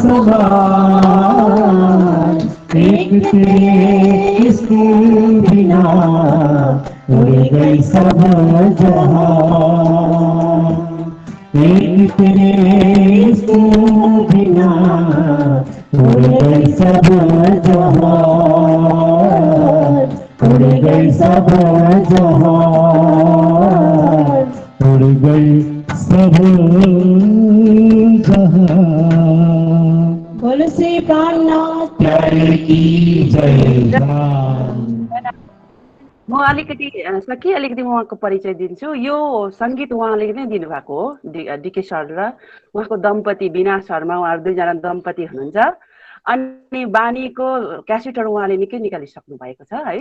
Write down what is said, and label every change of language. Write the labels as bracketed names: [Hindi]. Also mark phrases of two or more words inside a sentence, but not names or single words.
[Hindi] सवाल, एक तेरे इश्क बिना उड़ गई सब जहां, एक तेरे इश्क बिना उड़ गई सब जहां, उड़ गई सब जहां, उड़ गई सब जहां। बोल श्री प्राणनाथ प्यारे की जय। [Nepali] म अलिकति सखी अलिकति उहाँको परिचय दिन्छु। यो सङ्गीत उहाँले नै दिनुभएको हो, डिके सर र उहाँको दम्पति बिना शर्मा, उहाँहरू दुईजना दम्पति हुनुहुन्छ। अनि बानीको क्यासेटहरू उहाँले निकै निकालिसक्नु भएको छ है।